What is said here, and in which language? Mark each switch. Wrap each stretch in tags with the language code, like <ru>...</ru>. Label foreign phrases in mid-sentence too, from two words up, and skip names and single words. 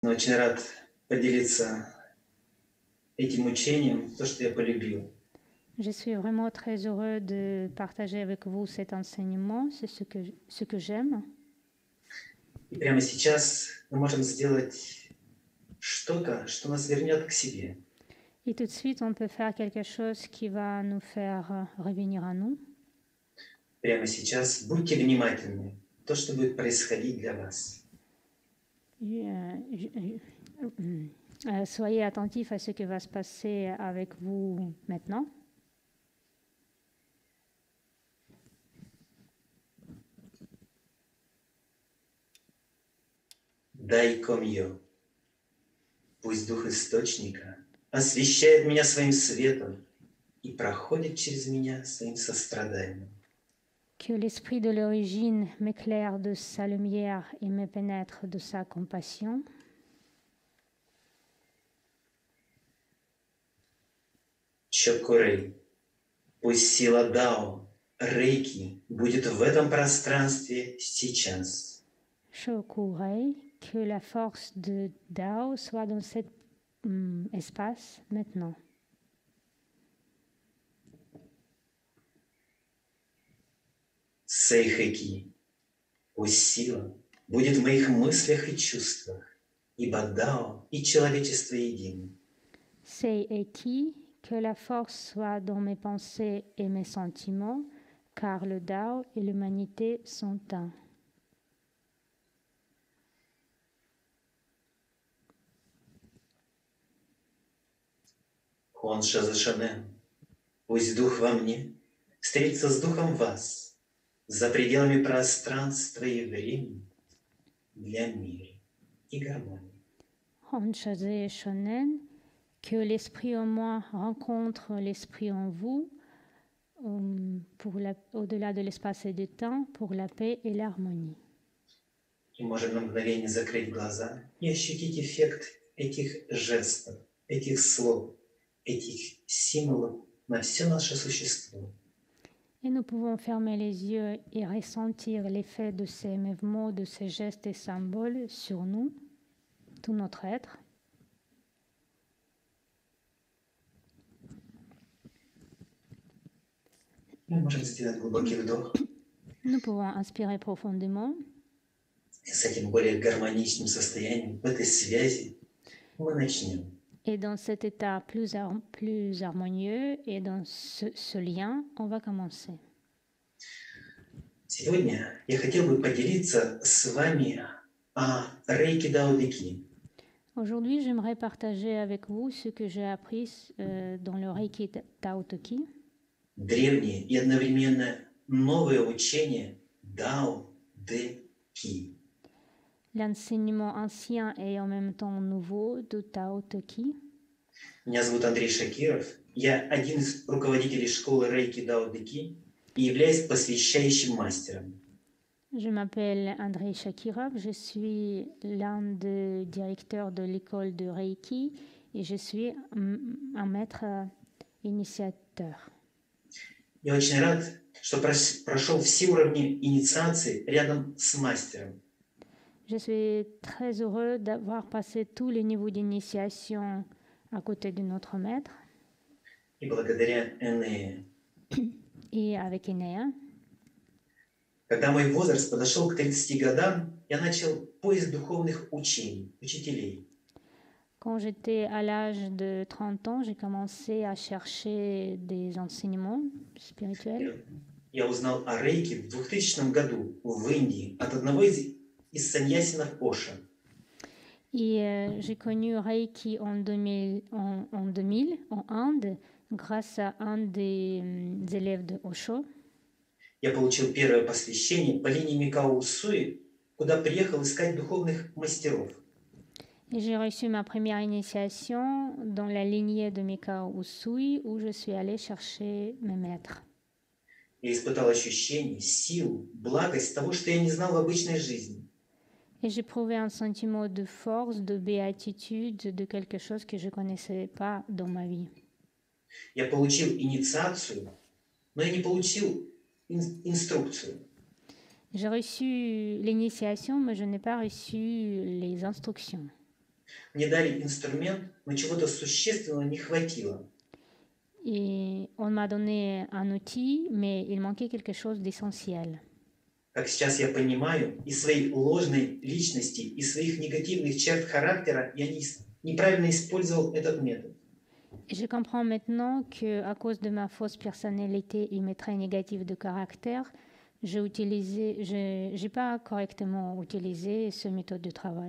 <ru>Но очень рад поделиться этим учением, то, что я полюбил.</ru> <fr>Je suis vraiment très heureux de partager avec vous cet enseignement, c'est ce que j'aime.</fr> <ru>И прямо сейчас мы можем сделать что-то, что нас вернет к себе.</ru> <fr>Et tout de suite, on peut faire quelque chose qui va nous faire revenir à nous.</fr> <ru>Прямо сейчас будьте внимательны, то, что будет происходить для вас.</ru> <fr>Soyez attentifs à ce qui va se passer avec vous maintenant.</fr> <ru>Дай комье, пусть дух источника освещает меня своим светом и проходит через меня своим состраданием.</ru> <fr>Que l'esprit de l'origine m'éclaire de sa lumière et me pénètre de sa compassion.</fr> <ru>Чокорей, пусть сила Дао, Рейки будет в этом пространстве сейчас.</ru> <fr>Shokurei, que la force de Dao soit dans cet espace maintenant.</fr> <ru>Сейхэки, пусть сила будет в моих мыслях и чувствах, ибо Дао и человечество едины.</ru> <fr>Seiki, que la force soit dans mes pensées et mes sentiments, car le Dao et l'humanité sont un.</fr> <ru>Хонша Зашанен, пусть дух во мне встретится с духом вас, за пределами пространства и времени, для мира и гармонии.</ru> <fr>Honshaze Shonen, que l'esprit en moi rencontre l'esprit en vous, au-delà de l'espace et du temps, pour la paix et l'harmonie.</fr> <ru>И можем на мгновение закрыть глаза и ощутить эффект этих жестов, этих слов, этих символов на все наше существо.</ru> <fr>Et nous pouvons fermer les yeux et ressentir l'effet de ces mouvements, de ces gestes et symboles sur nous, tout notre être.</fr> <ru>Мы можем сделать глубокий вдох.</ru> <fr>Nous pouvons inspirer profondément.</fr> <ru>И с этим более гармоничным состоянием, в этой связи мы начнем.</ru> <fr>Et dans cet état plus harmonieux et dans ce lien, on va commencer.</fr> <ru>Сегодня я хотел бы поделиться с вами о Рейки Дао Де Ки.</ru> <fr>Aujourd'hui, j'aimerais partager avec vous ce que j'ai appris dans le Reiki Tao Te Ki.</fr> <ru>Древнее и одновременно новое учение Дао Де Ки.</ru> <fr>L'enseignement ancien et en même temps nouveau de Tao Te Ki.</fr> <ru>Меня зовут Андрей Шакиров. Я один из руководителей школы Рейки Дао Де Ки и являюсь посвящающим мастером.</ru> <fr>Je m'appelle Andrei Shakirov, je suis l'un des directeurs de l'école de Reiki et je suis un maître initiateur.</fr> <ru>Я очень рад, что прошел все уровни инициации рядом с мастером.</ru> <fr>Je suis très heureux d'avoir passé tous les niveaux d'initiation à côté de notre maître.</fr> <ru>И благодаря Энее.</ru> <fr>Et avec Enea.</fr> <ru>Когда мой возраст подошел к 30 годам, я начал поиск духовных учений, учителей.</ru> <fr>Quand j'étais à l'âge de 30 ans, j'ai commencé à chercher des enseignements spirituels.</fr> <ru>Я узнал о рейке в 2000 году в Индии от одного из саньясинов Оша.</ru> <fr>Et j'ai connu Reiki en 2000 en Inde grâce à un des élèves de Osho.</fr> <ru>Я получил первое посвящение по линии Микао Усуи, куда приехал искать духовных мастеров.</ru> <fr>Et j'ai reçu ma première initiation dans la lignée de Mikao Usui, où je suis allée chercher mes maîtres.</fr> <ru>Я испытал ощущение, силу, благость того, что я не знал в обычной жизни.</ru> <fr>Et j'ai prouvé un sentiment de force, de béatitude, de quelque chose que je ne connaissais pas dans ma vie.</fr> <ru>Я получил инициацию, но я не получил инструкцию.</ru> <fr>J'ai reçu l'initiation, mais je n'ai pas reçu les instructions.</fr> <ru>Мне дали инструмент, но чего-то существенного не хватило.</ru> <fr>Et on m'a donné un outil, mais il manquait quelque chose d'essentiel.</fr> <ru>Как сейчас я понимаю, из своей ложной личности, из своих негативных черт характера я неправильно использовал этот метод.</ru> <fr>Et je comprends maintenant qu'à cause de ma fausse personnalité et mes traits négatifs de caractère, j'ai pas correctement utilisé ce méthode de travail.</fr>